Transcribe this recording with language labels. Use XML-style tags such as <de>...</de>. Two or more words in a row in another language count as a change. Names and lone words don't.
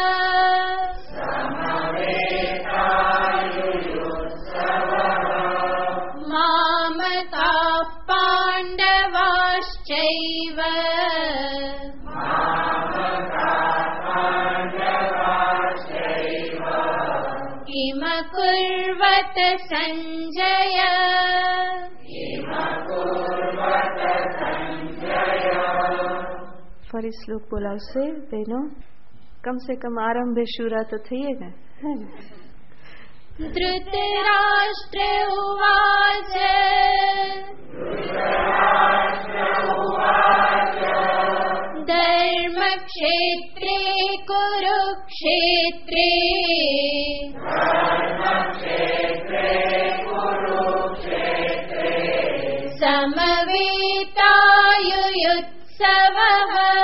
<sa>मामकाः पाण्डवाश्चैव किमकुर्वत सञ्जय।</sa> <gu>ફરી શ્લોક બોલાવશે બહેનો.</gu> <hi>कम से कम</hi> <gu>આરંભે શુરા તો થઈએ ને.</gu> <sa>धृतराष्ट्र उवाच धर्मक्षेत्रे कुरुक्षेत्रे समवेतायुयुत्सवः।</sa>